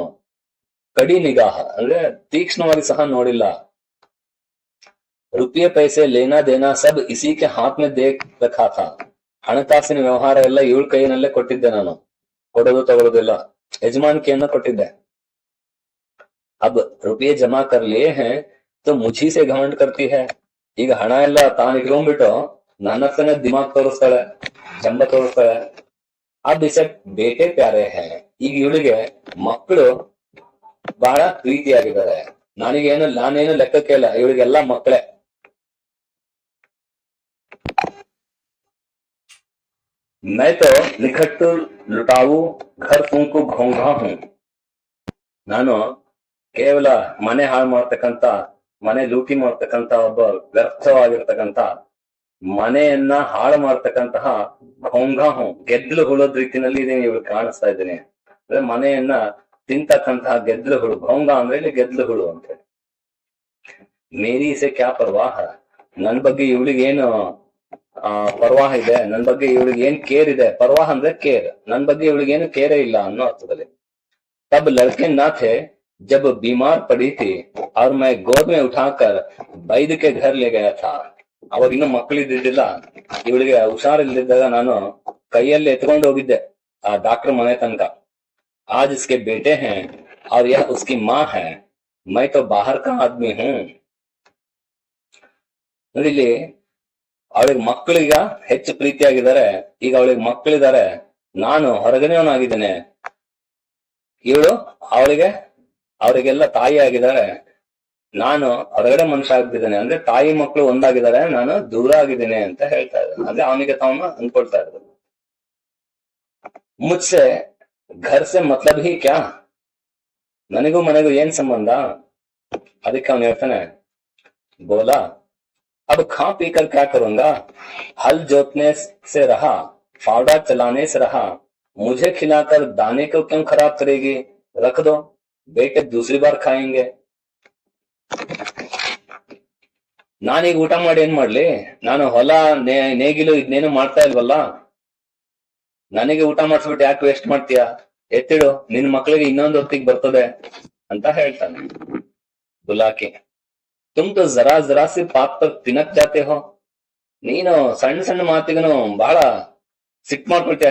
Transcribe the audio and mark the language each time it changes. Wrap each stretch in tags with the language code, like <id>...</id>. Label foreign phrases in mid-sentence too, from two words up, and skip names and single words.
<hi>कड़ी निगाह</hi> <kn>ಅಂದ್ರೆ ತೀಕ್ಷ್ಣವಾಗಿ ಸಹ ನೋಡಿಲ್ಲ.</kn> <hi>रुपये पैसे लेना देना सब इसी के हाथ में देख रखा था.</hi> <kn>ಹಣಕಾಸಿನ ವ್ಯವಹಾರ ಎಲ್ಲ ಇವಳ ಕೈಯಲ್ಲೇ ಕೊಟ್ಟಿದ್ದೆ ನಾನು, ಕೊಡೋದು ತಗೊಳ್ಳೋದಿಲ್ಲ, ಯಜಮಾನಿಕೆಯನ್ನ ಕೊಟ್ಟಿದ್ದೆ.</kn> <hi>अब रुपये जमा कर लिए हैं तो मुझी से घमंड करती है.</hi> <kn>ಈಗ ಹಣ ಎಲ್ಲ ತಾನು ಇಟ್ಕೊಂಡ್ಬಿಟ್ಟು ನನ್ನ ಹತ್ರನೇ ದಿಮಾಗ್ ತೋರಿಸ್ತಾಳೆ, ಜಂಬ ತೋರಿಸ್ತಾಳೆ.</kn> <hi>अब इसे बेटे प्यारे हैं.</hi> <kn>ಈಗ ಇವಳಿಗೆ ಮಕ್ಕಳು ಬಹಳ ಪ್ರೀತಿಯಾಗಿದ್ದಾರೆ. ನಾನೇನು ಲೆಕ್ಕಕ್ಕೆ ಇಲ್ಲ, ಇವಳಿಗೆಲ್ಲ ಮಕ್ಕಳೇ.</kn> <hi>मैं तो निखट्टू लुटाऊ घर फूंकू घोंघा हूं.</hi> <kn>ನಾನು ಕೇವಲ ಮನೆ ಹಾಳು ಮಾಡ್ತಕ್ಕಂತ, ಮನೆ ಲೂಟಿ ಮಾಡ್ತಕ್ಕಂತ ಒಬ್ಬ ವ್ಯರ್ಥವಾಗಿರ್ತಕ್ಕಂತ, ಮನೆಯನ್ನ ಹಾಳು ಮಾಡ್ತಕ್ಕಂತಹ</kn> <hi>घोंघा हूं,</hi> <kn>ಗೆದ್ದಲು ಹುಳದ ರೀತಿನಲ್ಲಿ ಇದೀನಿ, ಇವ್ರು ಕಾಣಿಸ್ತಾ ಇದ್ದೀನಿ. ಅಂದ್ರೆ ಮನೆಯನ್ನ ತಿಂತಕ್ಕಂತಹ ಗೆದ್ದಲು ಹುಳು. ಘೋಂಘಾ ಅಂದ್ರೆ ಇಲ್ಲಿ ಗೆದ್ದಲು ಹುಳು ಅಂತ ಹೇಳಿ.</kn> <hi>मेरी से क्या परवाह,</hi> <kn>ನನ್ ಬಗ್ಗೆ ಇವಳಿಗೆ ಏನು ಪರ್ವಾಹ ಇದೆ, ನನ್ ಬಗ್ಗೆ ಇವಳಿಗೆ ಏನ್ ಕೇರ್ ಇದೆ. ಪರ್ವಾಹ ಅಂದ್ರೆ ಕೇರ್, ನನ್ ಬಗ್ಗೆ ಇವಳಿಗೆ ಏನು ಕೇರೇ ಇಲ್ಲ ಅನ್ನೋ ಅರ್ಥದಲ್ಲಿ.</kn> <hi>तब लड़के ना थे जब बीमार पड़ी थी और मैं गोद में उठाकर वैद्य के घर ले गया था.</hi> <kn>ಅವಾಗ ಇನ್ನು ಮಕ್ಕಳಿದ್ದಿದ್ದಿಲ್ಲ, ಇವಳಿಗೆ ಹುಷಾರಿಲ್ದಿದ್ದಾಗ ನಾನು ಕೈಯಲ್ಲಿ ಎತ್ಕೊಂಡು ಹೋಗಿದ್ದೆ ಆ ಡಾಕ್ಟರ್ ಮನೆ ತನಕ.</kn> <hi>आज इसके बेटे हैं और यह उसकी माँ है, मैं तो बाहर का आदमी हूँ.</hi> <kn>ಇಲ್ಲಿ ಅವಳಿಗೆ ಮಕ್ಕಳೀಗ ಹೆಚ್ಚು ಪ್ರೀತಿಯಾಗಿದ್ದಾರೆ. ಈಗ ಅವಳಿಗೆ ಮಕ್ಕಳಿದ್ದಾರೆ, ನಾನು ಹೊರಗನೆಯವನಾಗಿದ್ದೇನೆ. ಇವಳು ಅವರಿಗೆಲ್ಲ ತಾಯಿ ಆಗಿದ್ದಾರೆ, ನಾನು ಹೊರಗಡೆ ಮನುಷ್ಯ ಆಗ್ತಿದ್ದೇನೆ. ಅಂದ್ರೆ ತಾಯಿ ಮಕ್ಕಳು ಒಂದಾಗಿದ್ದಾರೆ, ನಾನು ದೂರ ಆಗಿದ್ದೇನೆ ಅಂತ ಹೇಳ್ತಾ ಇದ್ದಾನೆ. ಅಂದ್ರೆ ಅವನಿಗೆ ತಾವನ್ನ ಅನ್ಕೊಳ್ತಾ ಇರೋದು.</kn> <hi>मुझसे घर से मतलब ही क्या,</hi> <kn>ನನಗೂ ಮನೆಗೂ ಏನ್ ಸಂಬಂಧ. ಅದಕ್ಕೆ ಅವನು ಹೇಳ್ತಾನೆ,</kn> <hi>ಬೋಲಾ अब खा पी कर क्या करूंगा, हल जोतने से रहा, फावड़ा चलाने से रहा, मुझे खिलाकर दाने को क्यों खराब करेगी, रख दो, बेटे दूसरी बार खाएंगे.</hi> <kn>ನಾನೀಗ ಊಟ ಮಾಡಿ ಏನ್ ಮಾಡ್ಲಿ, ನಾನು ಹೊಲ ನೇಗಿಲು ಇದನ್ನೇನು ಮಾಡ್ತಾ ಇಲ್ವಲ್ಲ, ನನಗೆ ಊಟ ಮಾಡಿಸ್ಬಿಟ್ಟು ಯಾಕೆ ವೇಸ್ಟ್ ಮಾಡ್ತೀಯಾ, ಎತ್ತಿಡು, ನಿನ್ ಮಕ್ಳಿಗೆ ಇನ್ನೊಂದು ಹೊತ್ತಿಗೆ ಬರ್ತದೆ ಅಂತ ಹೇಳ್ತಾನೆ.</kn> <hi>ಬುಲಾಕಿ, तुम तो ज़रा ज़रा सी बात पर तिनक जाते हो,</hi> <kn>ನೀನು ಸಣ್ಣ ಸಣ್ಣ ಮಾತಿಗೂ ಬಹಳ ಸಿಟ್ ಮಾಡ್ಕೊಳ್ತೀಯ.</kn>